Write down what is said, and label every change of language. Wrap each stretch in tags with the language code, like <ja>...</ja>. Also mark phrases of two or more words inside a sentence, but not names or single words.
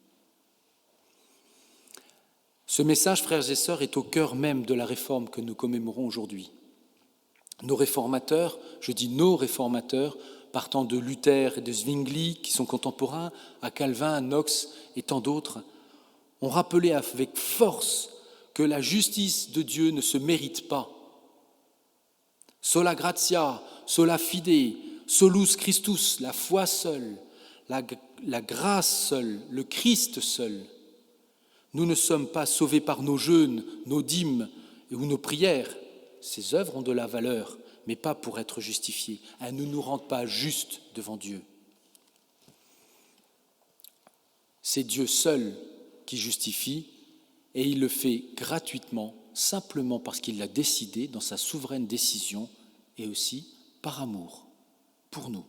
<fr>Ce message, frères et sœurs, est au cœur même de la réforme que nous commémorons aujourd'hui. Nos réformateurs, je dis nos réformateurs, partant de Luther et de Zwingli, qui sont contemporains, à Calvin, à Knox et tant d'autres, ont rappelé avec force que la justice de Dieu ne se mérite pas.</fr> <la>Sola gratia, sola fide, solus Christus,</la> <fr>la foi seule, la grâce seule, le Christ seul. Nous ne sommes pas sauvés par nos jeûnes, nos dîmes ou nos prières. Ces œuvres ont de la valeur, mais pas pour être justifiées. Elles ne nous rendent pas justes devant Dieu. C'est Dieu seul qui justifie, et il le fait gratuitement, simplement parce qu'il l'a décidé dans sa souveraine décision, et aussi par amour, pour nous.</fr>